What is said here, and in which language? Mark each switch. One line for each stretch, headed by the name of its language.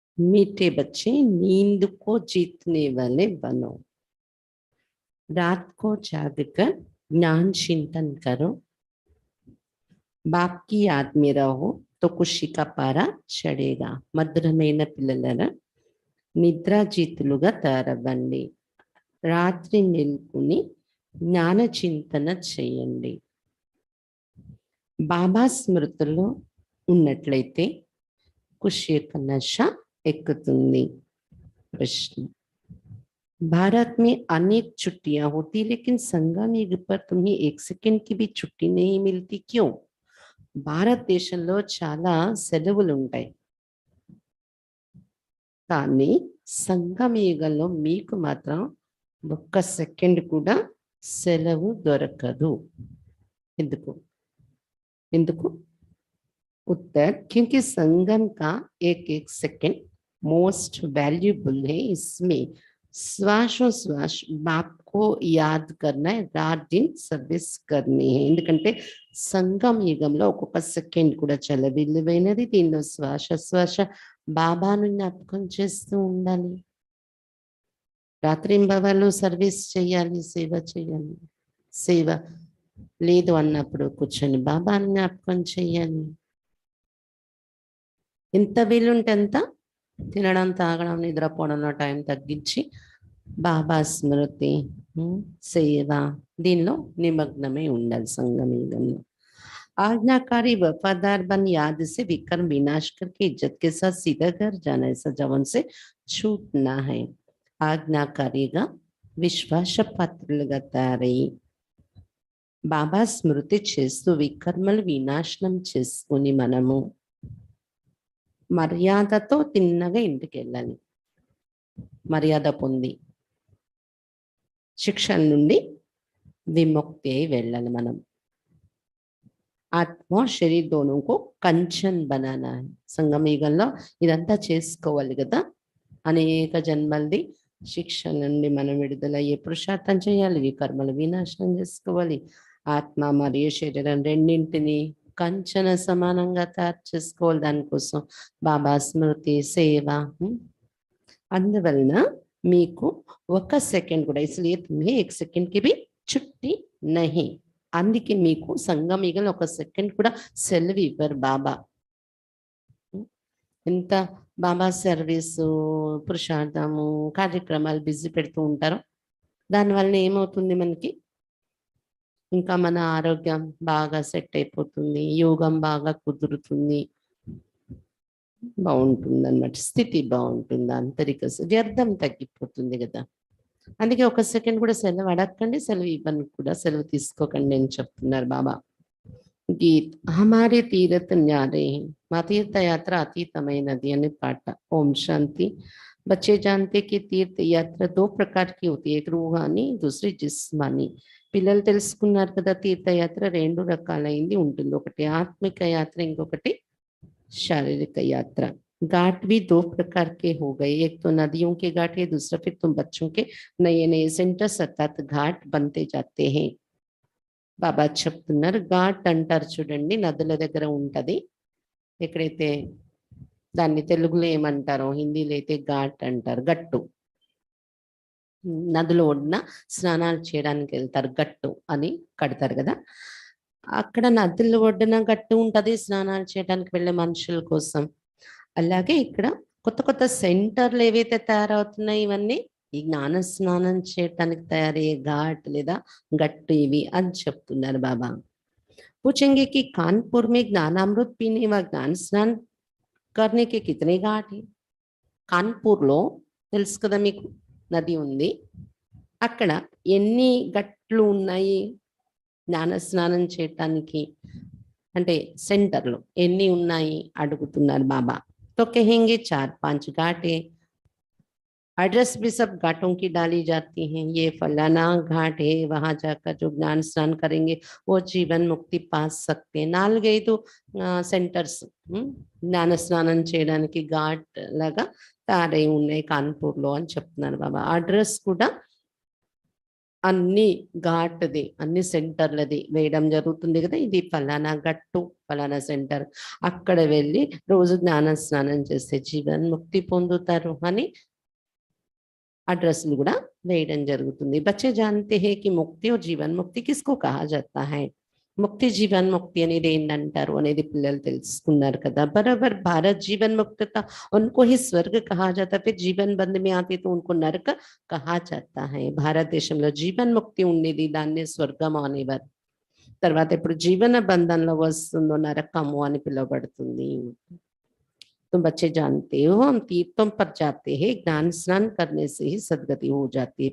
Hindi: मीठे बच्चे नींद को जीतने वाले बनो। रात को जागकर ज्ञान चिंतन करो। बाप की याद में रहो तो खुशी का पारा चढ़ेगा।
Telugu: మధురమైన పిల్లలరా, నిద్రాజీతులుగా తయారవ్వండి. రాత్రి నిల్కుని జ్ఞాన చింతన చేయండి. బాబా స్మృతిలో ఉన్నట్లయితే ఖుషి యొక్క నశ ఎక్కుతుంది.
Hindi: प्रश्न, भारत में अनेक छुट्टियां होती लेकिन संगम युग पर तुम्हें 1 सेकंड की भी छुट्टी नहीं मिलती, क्यों?
Telugu: భారతదేశంలో చాలా సెలవులు ఉంటాయి, కానీ సంగమ యుగంలో మీకు మాత్రం 1 సెకండ్ కూడా సెలవు దొరకదు. ఎందుకు?
Hindi: उत्तर, क्योंकि संगम का एक एक सेकंड मोस्ट वैल्यूबल है। इसमें श्वास बाप को याद करना है, रात दिन सर्विस करनी है।
Telugu: ఎందుకంటే సంగమ యుగంలో ఒక్కొక్క సెకండ్ కూడా చాలా విలువైనది. దీనిలో శ్వాస బాబాను జ్ఞాపకం చేస్తూ ఉండాలి. రాత్రింబవళ్ళు సర్వీస్ చేయాలి, సేవ చేయాలి. సేవ లేదు అన్నప్పుడు కూర్చొని బాబాను జ్ఞాపకం చేయాలి. ఎంత వీలుంటే అంత తినడం, తాగడం, నిద్రపోవడంలో టైం తగ్గించి బాబా స్మృతి, సేవ దీనిలో నిమగ్నమై ఉండాలి.
Hindi: సంగమయుగంలో आज्ञाकारी वफादार बन याद से विक्रम विनाश करके इज्जत के साथ सीधा घर जाना, ऐसा जवन से छूटना है.
Telugu: ఆజ్ఞాకారిగా విశ్వాస పాత్రలుగా తయారై బాబా స్మృతి చేస్తూ వికర్మలు వినాశనం చేసుకుని మనము మర్యాదతో తిన్నగా ఇంటికి వెళ్ళాలి. మర్యాద పొంది శిక్షల నుండి విముక్తి అయి వెళ్ళాలి. మనం
Hindi: ఆత్మ శరీర దోనోకు కంచన్ బనానా.
Telugu: సంగమయుగంలో ఇదంతా చేసుకోవాలి కదా. అనేక జన్మలది శిక్షల నుండి మనం విడుదలయ్యే పురుషార్థం చేయాలి. వికర్మలు వినాశనం చేసుకోవాలి. ఆత్మ మరియు శరీరం రెండింటిని కంచన సమానంగా తయారు చేసుకోవాలి. దానికోసం బాబా స్మృతి, సేవ. అందువలన మీకు 1 సెకండ్ కూడా,
Hindi: इसलिए तुम्हें 1 सेकंड की भी छुट्टी नहीं.
Telugu: అందుకే మీకు సంగమయుగంలో 1 సెకండ్ కూడా సెలవు ఇవ్వరు బాబా. ఎంత బాబా సర్వీసు, పురుషార్థము, కార్యక్రమాలు బిజీ పెడుతూ ఉంటారో దానివల్ల ఏమవుతుంది, మనకి ఇంకా మన ఆరోగ్యం బాగా సెట్ అయిపోతుంది, యోగం బాగా కుదురుతుంది, బాగుంటుంది అన్నమాట. స్థితి బాగుంటుంది, ఆంతరిక వ్యర్థం తగ్గిపోతుంది కదా. అందుకే 1 సెకండ్ కూడా సెలవు అడగకండి, సెలవు ఇవ్వను కూడా, సెలవు తీసుకోకండి అని చెప్తున్నారు బాబా.
Hindi: గీత్ హమారే తీరత్ న్యారే,
Telugu: మా తీర్థ యాత్ర అతీతమైనది అని పాట. ఓం శాంతి.
Hindi: बच्चे जानते कि तीर्थ यात्रा 2 प्रकार की होती है, एक रूहानी, दूसरी जिस्मानी.
Telugu: పిల్లలు తెలుసుకున్నారు కదా, తీర్థయాత్ర 2 రకాలైంది ఉంటుంది. ఒకటి ఆత్మిక యాత్ర, ఇంకొకటి
Hindi: शारीरिक यात्रा. घाट भी 2 प्रकार के हो गए, एक तो नदियों के घाट है, दूसरा फिर तुम बच्चों के नए नए सेंटर्स अर्थात घाट बनते जाते हैं.
Telugu: బాబా చెప్తున్నారు, ఘాట్ అంటారు చూడండి, నదుల దగ్గర ఉంటది. ఎక్కడైతే దాన్ని తెలుగులో ఏమంటారో, హిందీలో అయితే ఘాట్ అంటారు. గట్టు, నదుల ఒడ్డున స్నానాలు చేయడానికి వెళ్తారు, గట్టు అని కడతారు కదా. అక్కడ నదుల ఒడ్డున గట్టు ఉంటది స్నానాలు చేయడానికి వెళ్ళే మనుషుల కోసం. అలాగే ఇక్కడ కొత్త కొత్త సెంటర్లు ఏవైతే తయారవుతున్నాయి, ఇవన్నీ ఈ జ్ఞాన స్నానం చేయటానికి తయారయ్యే ఘాట్ లేదా గట్టు ఇవి అని చెప్తున్నారు బాబా.
Hindi: पूछेंगे कि कानपुर में ज्ञानामृत पीने व ज्ञान स्नान करने के कितने घाट है.
Telugu: కాన్పూర్లో తెలుసు కదా మీకు, నది ఉంది. అక్కడ ఎన్ని గట్లు ఉన్నాయి జ్ఞాన స్నానం చేయటానికి, అంటే సెంటర్లు ఎన్ని ఉన్నాయి అడుగుతున్నారు బాబా.
Hindi: तो कहेंगे 4-5 घाट है. एड्रेस भी सब घाटों की डाली जाती हैं. ये फलाना घाट है, वहां जाकर जो ज्ञान स्नान करेंगे वो जीवन मुक्ति पा सकते हैं.
Telugu: 4-5 సెంటర్స్ జ్ఞాన స్నానం చేయడానికి ఘాట్ లాగా తయారై ఉన్నాయి కాన్పూర్లో అని చెప్తున్నారు బాబా. అడ్రస్ కూడా అన్ని ఘాట్‌ది, అన్ని సెంటర్‌లది వేయడం జరుగుతుంది గదా! ఇది ఫలానా గట్టు, ఫలానా సెంటర్. అక్కడ వెళ్లి రోజు జ్ఞాన స్నానం చేస్తే జీవన్ముక్తి పొందుతారు అని అడ్రస్‌లు గూడా వేయడం జరుగుతుంది.
Hindi: బच्चे जानते हैं कि मुक्ति और जीवन मुक्ति किसको कहा जाता है?
Telugu: ముక్తి జీవన్ముక్తి అనేది ఏంటంటారు అనేది పిల్లలు తెలుసుకున్నారు కదా.
Hindi: बराबर भारत जीवन मुक्त था, उनको ही स्वर्ग कहा जाता है, फिर जीवन बंद में आते तो उनको नरक कहा जाता है.
Telugu: భారతదేశంలో జీవన్ముక్తి ఉండేది, దాన్నే స్వర్గం అనేవారు. తర్వాత ఇప్పుడు జీవన బంధంలో వస్తుందో నరకము అని పిలువబడుతుంది.
Hindi: तुम बच्चे जानते हो हम तीर्थों पर जाते हैं, ज्ञान स्नान करने से ही सद्गति हो जाती है.